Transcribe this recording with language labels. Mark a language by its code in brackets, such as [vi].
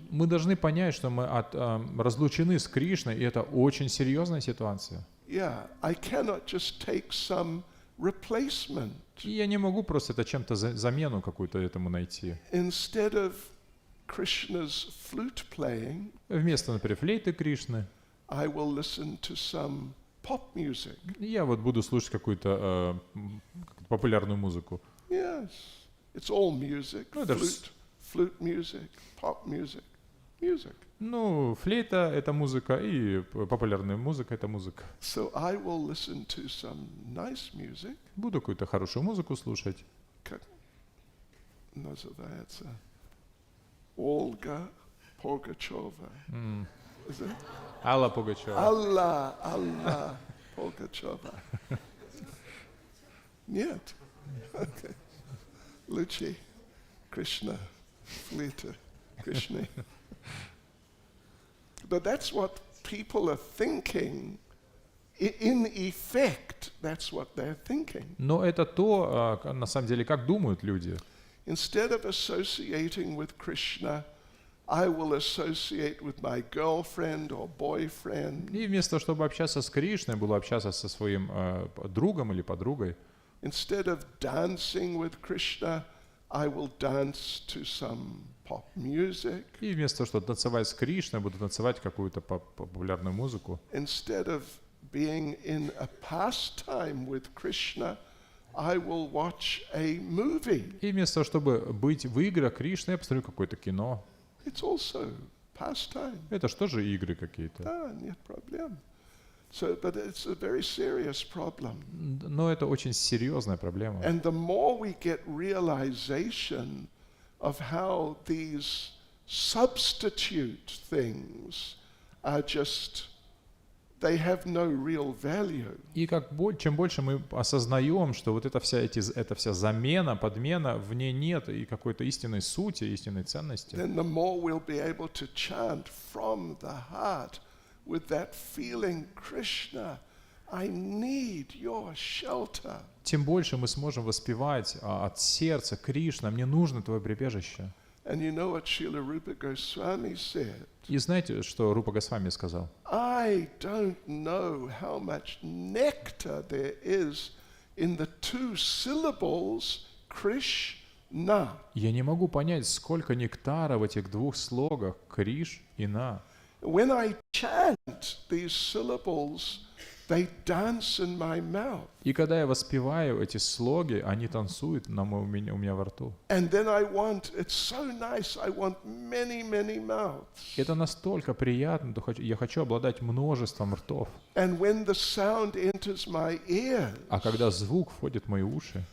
[ru] Мы должны понять, что мы разлучены с Кришной, и это очень серьезная ситуация. [en] Yeah, I cannot just take some replacement. [ru] И я не могу просто это чем-то замену какую-то этому найти. [en] Instead of Krishna's flute playing, [ru] Вместо, например, флейты Кришны, [en] I will listen to some pop music. [ru] я вот буду слушать какую-то популярную музыку. [en] Yes, it's all music. No, there's- Flute music, pop music, music. [ru] Ну, флейта — это музыка, и популярная музыка — это музыка. [en] So I will listen to some nice music. [ru] Буду какую-то хорошую музыку слушать. Как называется? Olga Pugacheva. [en] Is it? [ru] Алла Пугачева. [en] Allah Pugacheva. Нет. Okay. Luchi, Krishna, Flita, Krishna. But that's what people are thinking. In effect, that's what they're thinking. [ru] Но это то, на самом деле, как думают люди. [en] Instead of associating with Krishna, I will associate with my girlfriend or boyfriend. [ru] И вместо того, чтобы общаться с Кришной, буду общаться со своим другом или подругой. [en] Instead of dancing with Krishna, I will dance to some pop music. [ru] И вместо того, чтобы танцевать с Кришной, буду танцевать какую-то популярную музыку. [en] Instead of being in a pastime with Krishna, I will watch a movie. [ru] И вместо того, чтобы быть в играх Кришны, я посмотрю какое-то кино. [en] It's also pastime. [ru] Это что же игры какие-то? Нет проблем. [en] But it's a very serious problem. [ru] Но это очень серьезная проблема. [en] And the more we get realization of how these substitute things are just, they have no real value. [ru] И чем больше мы осознаем, что вот эта вся замена, подмена, в ней нет и какой-то истинной сути, истинной ценности, [en] Then the more we'll be able to chant from the heart with that feeling, Krishna, I need your shelter. [ru] тем больше мы сможем воспевать от сердца: Кришна, мне нужно твое прибежище. [en] And you know what Srila Rupa Goswami said? [ru] И знаете, что Рупа Госвами сказал? [en] I don't know how much nectar there is in the 2 syllables Krishna. [ru] Я не могу понять, сколько нектара в этих 2 слогах Криш и На. [en] When I chant these syllables, they dance in my mouth. [ru] И когда я воспеваю эти слоги, они танцуют у меня во рту. [en] And then it's so nice, I want many, many mouths. [ru] Это настолько приятно, я хочу обладать множеством ртов. [en] And when the sound enters my ears, [ru] А когда звук входит в мои уши,